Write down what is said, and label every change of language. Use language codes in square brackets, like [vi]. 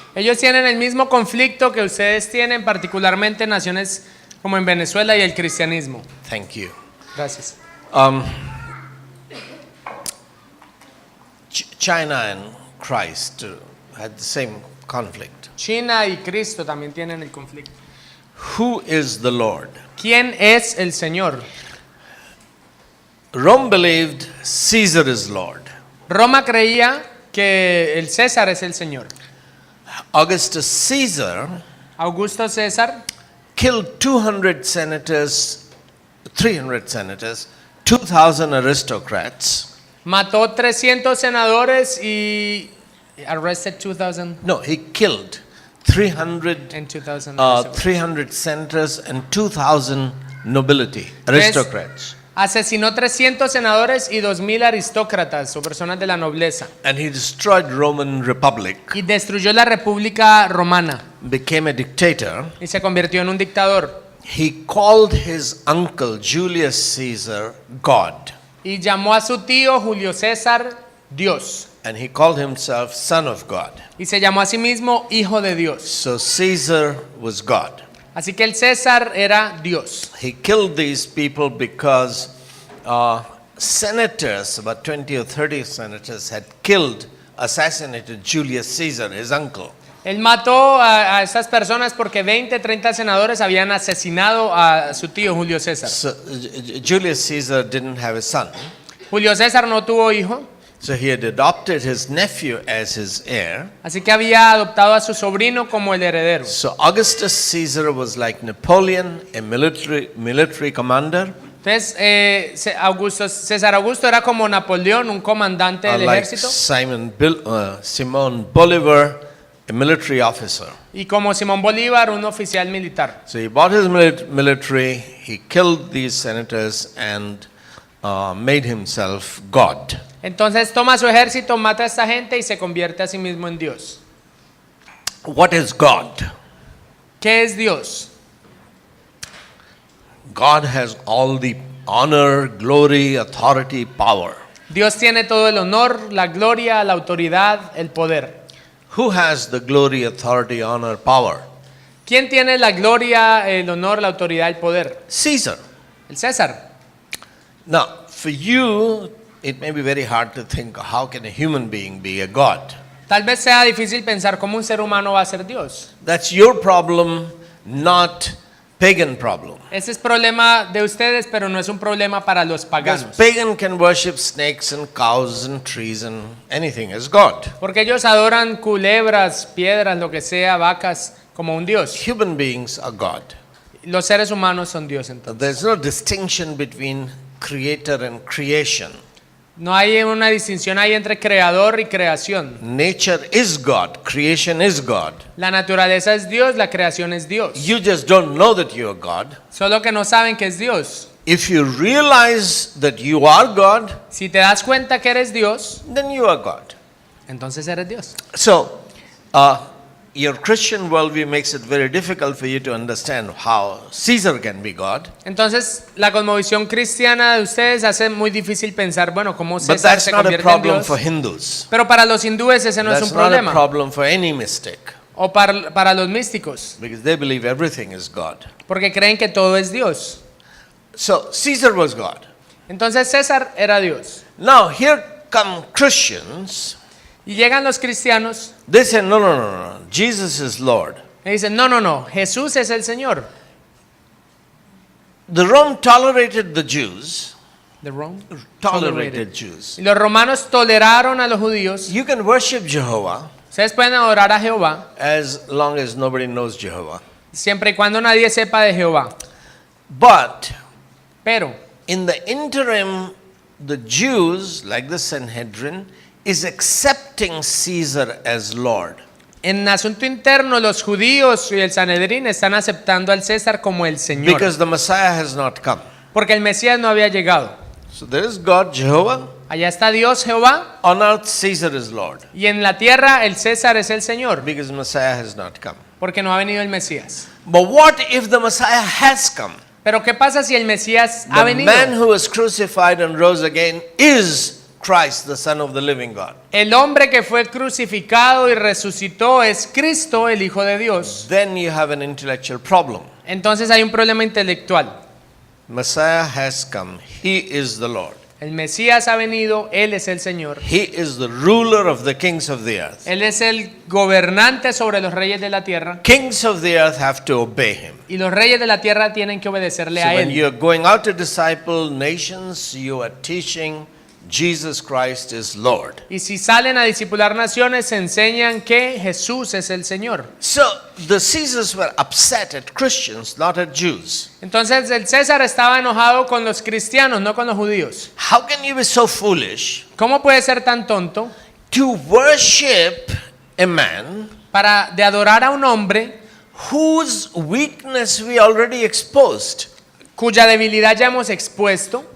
[es] Ellos tienen el mismo conflicto que ustedes tienen, particularmente en naciones como en Venezuela y el cristianismo. [en] Thank you. [es] Gracias. [en] China and Christ had the same conflict. [es] China y Cristo también tienen el conflicto. [en] Who is the Lord? [es] ¿Quién es el Señor? [en] Rome believed Caesar is Lord. [es] Roma creía que el César es el Señor. [en] Augustus Caesar [es] Augusto César [en] killed 200 senators, 300 senators, 2,000 aristocrats. [es] mató 300 senadores y [en] arrested 2,000 No, he killed 300, and 2,000 300 senators and 2,000 nobility, aristocrats. [es] Asesinó 300 senadores y 2,000 aristócratas o personas de la nobleza. [en] And he destroyed Roman Republic, [es] Y destruyó la República Romana [en] became a dictator. [es] y se convirtió en un dictador. [en] He called his uncle Julius Caesar God, [es] Y llamó a su tío Julio César Dios. [en] and he called himself Son of God. [es] Y se llamó a sí mismo Hijo de Dios. [en] So Caesar was God. [es] Así que el César era Dios. [en] He killed these people because senators, about 20 or 30 senators, had assassinated Julius Caesar, his uncle. [es] Él mató a estas personas porque 20, 30 senadores habían asesinado a su tío Julio César. [en] So Julius Caesar didn't have a son, [es] Julio César no tuvo hijo, [en] so he had adopted his nephew as his heir. [es] así que había adoptado a su sobrino como el heredero. [en] So Augustus Caesar was like Napoleon, a military commander, [es] Entonces, César Augusto era como Napoleón, un comandante del [en] like [es] ejército, [en] Simon Bolivar, a military officer. [es] y como Simón Bolívar, un oficial militar. [en] So he bought his military, he killed these senators and made himself God. [es] Entonces toma su ejército, mata a esta gente y se convierte a sí mismo en Dios. [en] What is God? [es] ¿Qué es Dios? [en] God has all the honor, glory, authority, power. [es] Dios tiene todo el honor, la gloria, la autoridad, el poder. [en] Who has the glory, authority, honor, power? [es] ¿Quién tiene la gloria, el honor, la autoridad, el poder? [en] Caesar. [es] El César. [en] Now, for you, it may be very hard to think, how can a human being be a God? [es] Tal vez sea difícil pensar cómo un ser humano va a ser Dios. [en] That's your problem, not pagan problem. [es] Ese es problema de ustedes, pero no es un problema para los [en] Because [es] paganos. [en] pagan can worship snakes and cows and trees and anything as God. [es] Porque ellos adoran culebras, piedras, lo que sea, vacas, como un Dios. [en] Human beings are God. [es] Los seres humanos son Dios entonces. [en] There's no distinction between creator and creation. [es] No hay una distinción ahí entre creador y creación. [en] Nature is God, creation is God. [es] La naturaleza es Dios, la creación es Dios. [en] You just don't know that you are God. [es] Solo que no saben que es Dios. [en] If you realize that you are God, [es] Si te das cuenta que eres Dios, [en] then you are God. [es] entonces eres Dios. [en] So, your Christian worldview makes it very difficult for you to understand how Caesar can be God. [es] Entonces, la cosmovisión cristiana de ustedes hace muy difícil pensar, bueno, cómo [en] But [es] César [en] that's [es] se [en] not a [es] convierte en [en] problem [es] Dios. [en] for Hindus. [es] Pero para los hindúes ese no es [en] That's [es] un [en] not a [es] problema. [en] problem for any mystic. [es] O para los místicos, [en] Because they believe everything is God. [es] porque creen que todo es Dios. [en] So, Caesar was God. [es] Entonces César era Dios. [en] Now, here come Christians. [es] Y llegan los cristianos [en] They say, no. Jesus is Lord. [es] y dicen, no, Jesús es el Señor. [en] The Rome tolerated the Jews. The Rome? Tolerated Jews. [es] Y los romanos toleraron a los judíos. [en] You can worship Jehovah [es] Ustedes pueden adorar a Jehová [en] as long as nobody knows Jehovah. [es] siempre y cuando nadie sepa de Jehová. [en] But [es] Pero [en] in the interim the Jews, like the Sanhedrin, is accepting Caesar as Lord. [es] En asunto interno, los judíos y el Sanedrín están aceptando al César como el Señor. [en] Because the Messiah has not come. [es] Porque el Mesías no había llegado. [en] So there is God, Jehovah. [es] Allá está Dios, Jehová. [en] On earth, Caesar is Lord. [es] Y en la tierra, el César es el Señor. [en] Because Messiah has not come. [es] Porque no ha venido el Mesías. [en] But what if the Messiah has come? [es] Pero ¿qué pasa si el Mesías ha [en] The [es] venido? [en] man who was crucified and rose again is Christ, the Son of the living God. [es] El hombre que fue crucificado y resucitó es Cristo, el Hijo de Dios. [en] Then you have an intellectual problem. [es] Entonces hay un problema intelectual. [en] Messiah has come. He is the Lord. [es] El Mesías ha venido, Él es el Señor. [en] He is the ruler of the kings of the earth. [es] Él es el gobernante sobre los reyes de la tierra. [en] Kings of the earth have to obey him. [es] Y los reyes de la tierra tienen que obedecerle [en] So [es] a [en] when [es] Él. [en] you're going out to disciple nations, you are teaching Jesus Christ is Lord. [es] Y si salen a discipular naciones, enseñan que Jesús es el Señor. [en] So the Caesars were upset at Christians, not at Jews. [es] Entonces el César estaba enojado con los cristianos, no con los judíos. [en] How can you be so foolish [es] ¿Cómo puede ser tan tonto [en] to worship a man [es] de adorar a un hombre [en] whose weakness we already exposed? [es] cuya debilidad ya hemos expuesto?